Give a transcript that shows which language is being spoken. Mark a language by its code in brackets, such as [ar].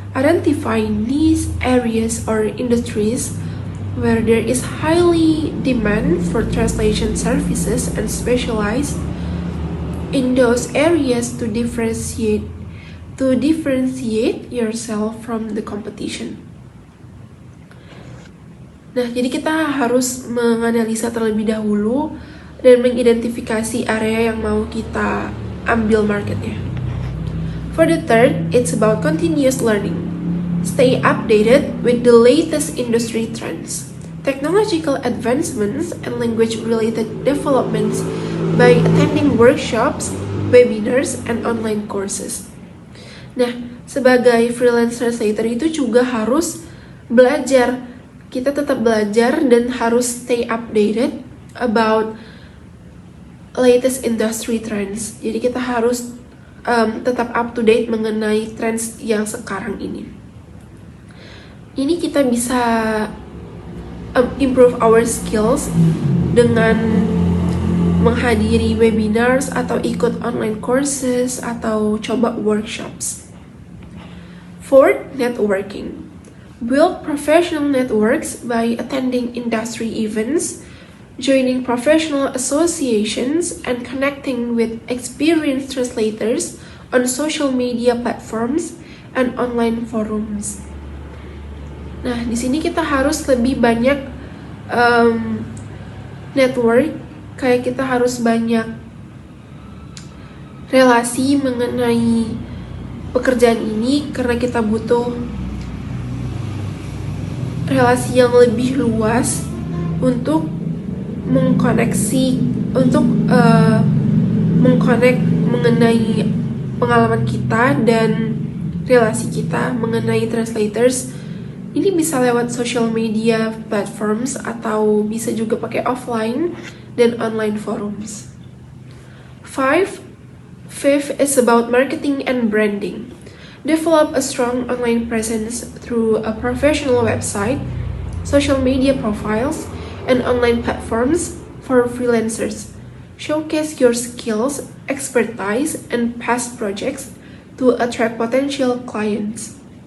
[en] Identify niche areas or industries where there is highly demand for translation services and specialize in those areas to differentiate yourself from the competition. [id] Nah, jadi kita harus menganalisa terlebih dahulu dan mengidentifikasi area yang mau kita ambil marketnya. [en] For the third, it's about continuous learning. Stay updated with the latest industry trends, technological advancements, and language-related developments by attending workshops, webinars, and online courses. [id] Nah, sebagai freelance translator itu juga harus belajar. Kita tetap belajar dan harus [en] stay updated about latest industry trends. [id] Jadi kita harus tetap up to date mengenai trends yang sekarang ini. Ini kita bisa [en] improve our skills [id] dengan menghadiri webinars atau ikut online courses atau coba workshops. [en] Fourth, networking. Build professional networks by attending industry events, joining professional associations, and connecting with experienced translators on social media platforms and online forums. [id] Nah, di sini kita harus lebih banyak network, kayak kita harus banyak relasi mengenai pekerjaan ini karena kita butuh relasi yang lebih luas untuk mengkoneksi, untuk mengkonek mengenai pengalaman kita dan relasi kita mengenai translators. Ini bisa lewat social media platforms atau bisa juga pakai offline dan online forums. [en] Fifth is about marketing and branding. Develop a strong online presence through a professional website, social media profiles, and online platforms for freelancers. Showcase your skills, expertise, and past projects to attract potential clients.